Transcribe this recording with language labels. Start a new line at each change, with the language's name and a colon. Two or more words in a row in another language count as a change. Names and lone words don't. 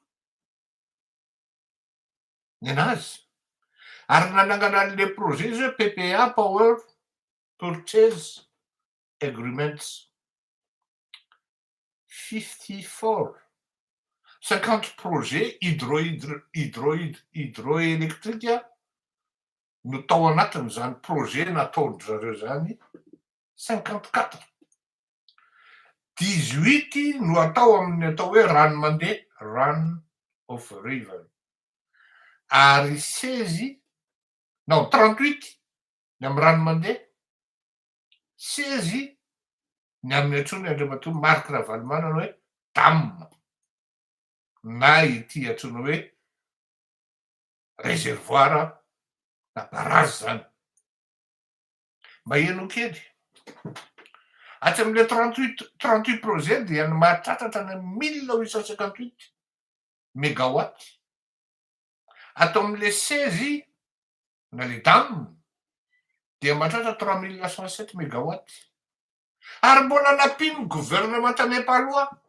Malagasy: ny anazy ary nanangana an'le projet izy hoe PPA
English: Power Purchase Agreements
Malagasy: 50 projet hydroélectrika no tao anatiny zany projet nataony zareo zany 54 18 no atao amin'ny atao hoe rano mandeha
English: run of river
Malagasy: ary 16 non 38 ny amin'ny rano mandeha 16 ny amin'ny antsony andriamatoa Marc Ravalomanana hoe dam na ity antsoina hoe réservoir na barrage zany mba eno kely aty amin'le 38 projet dia ny mahatratratra ny 1858 mégawatt atao amin'le 16 na le dam dia mahatratra 3907 mégawatt ary mbola nampino
French: gouvernement nepalois